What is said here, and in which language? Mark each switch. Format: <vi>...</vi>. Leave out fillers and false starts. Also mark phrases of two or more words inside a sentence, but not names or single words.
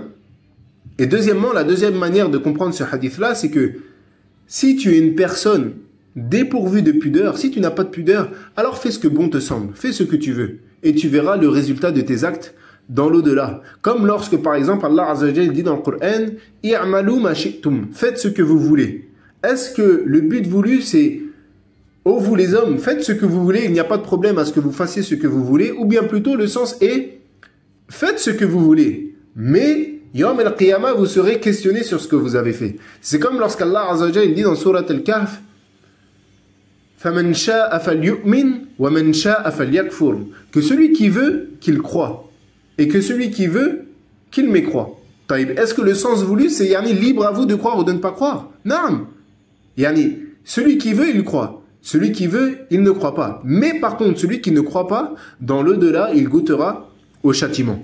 <fr>Et deuxièmement, la deuxième manière de comprendre ce hadith-là, c'est que si tu es une personne dépourvue de pudeur, si tu n'as pas de pudeur, alors fais ce que bon te semble, fais ce que tu veux, et tu verras le résultat de tes actes dans l'au-delà. Comme lorsque, par exemple, Allah</fr> <ar>عز وجل</ar> <fr>dit dans le Coran:</fr> <ar>اعملوا ما شئتم,</ar> <fr>faites ce que vous voulez. Est-ce que le but voulu, c'est: ô vous les hommes, faites ce que vous voulez, il n'y a pas de problème à ce que vous fassiez ce que vous voulez, ou bien plutôt le sens est: faites ce que vous voulez, mais</fr> <ar>يوم القيامة,</ar> <fr>vous serez questionné sur ce que vous avez fait. C'est comme lorsqu'Allah</fr> <ar>عز وجل</ar> <fr>dit dans Surat Al-Kahf:</fr> <ar>فَمَنْ شَاءَ فَلْيُؤْمِنْ وَمَنْ شَاءَ فَلْيَكْفُرْ,</ar> <fr>que celui qui veut, qu'il croit, et que celui qui veut, qu'il mécroit. Est-ce que le sens voulu, c'est libre à vous de croire ou de ne pas croire? Non. Celui qui veut, il croit. Celui qui veut, il ne croit pas. Mais par contre, celui qui ne croit pas, dans l'au-delà, il goûtera au châtiment.</fr>